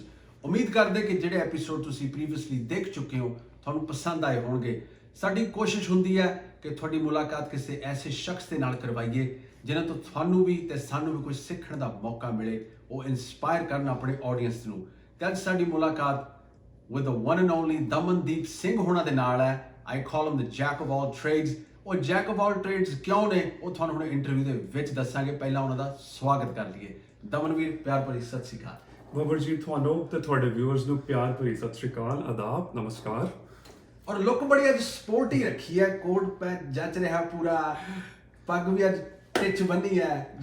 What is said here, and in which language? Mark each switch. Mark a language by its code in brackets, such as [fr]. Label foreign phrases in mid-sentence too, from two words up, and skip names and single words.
[pa] ਉਮੀਦ ਕਰਦੇ ਕਿ ਜਿਹੜੇ ਐਪੀਸੋਡ ਤੁਸੀਂ ਪ੍ਰੀਵੀਅਸਲੀ ਦੇਖ ਚੁੱਕੇ ਹੋ ਤੁਹਾਨੂੰ ਪਸੰਦ ਆਏ ਹੋਣਗੇ। ਸਾਡੀ ਕੋਸ਼ਿਸ਼ ਹੁੰਦੀ ਹੈ ਕਿ ਤੁਹਾਡੀ ਮੁਲਾਕਾਤ ਕਿਸੇ ਐਸੇ ਸ਼ਖਸ ਦੇ ਨਾਲ ਕਰਵਾਈਏ ਜਿਨ੍ਹਾਂ ਤੋਂ ਤੁਹਾਨੂੰ ਵੀ ਤੇ ਸਾਨੂੰ ਵੀ ਕੁਝ ਸਿੱਖਣ ਦਾ ਮੌਕਾ ਮਿਲੇ, ਉਹ ਇਨਸਪਾਇਰ ਕਰਨ ਆਪਣੇ ਆਡੀਅנס ਨੂੰ। ਤੇ ਅੱਜ ਸਾਡੀ ਮੁਲਾਕਾਤ [en] with the one and only [pa] ਦਮਨਦੀਪ ਸਿੰਘ ਹੋਣਾ ਦੇ ਨਾਲ ਹੈ। [en] I call him the jack of all trades। [pa] ਉਹ [en] jack of all trades [pa] ਕਿਉਂ ਨੇ ਉਹ ਤੁਹਾਨੂੰ ਹੁਣ ਇੰਟਰਵਿਊ ਦੇ ਵਿੱਚ ਦੱਸਾਂਗੇ। ਪਹਿਲਾਂ ਉਹਨਾਂ ਦਾ ਸਵਾਗਤ ਕਰ ਲਈਏ। ਦਮਨਵੀਰ ਪਿਆਰ ਭਰੀ ਸਤਿ ਸ਼੍ਰੀ ਅਕਾਲ। ਬੱਬਰ ਜੀ ਤੁਹਾਨੂੰ ਤੇ ਤੁਹਾਡੇ ਵਿਊਅਰਸ ਨੂੰ ਪਿਆਰ ਭਰੀ ਸਤਿ ਸ਼੍ਰੀ ਅਕਾਲ, ਆਦਾਬ, ਨਮਸਕਾਰ। ਔਰ ਲੁੱਕ ਬੜੀ ਅੱਜ ਸਪੋਰਟ ਹੀ ਰੱਖੀ ਹੈ, ਕੋਟ ਪੈਂਟ ਜੱਚ ਰਿਹਾ ਪੂਰਾ, ਪੱਗ ਵੀ ਅੱਜ ਟਿੱਚ ਬੰਨੀ ਹੈ।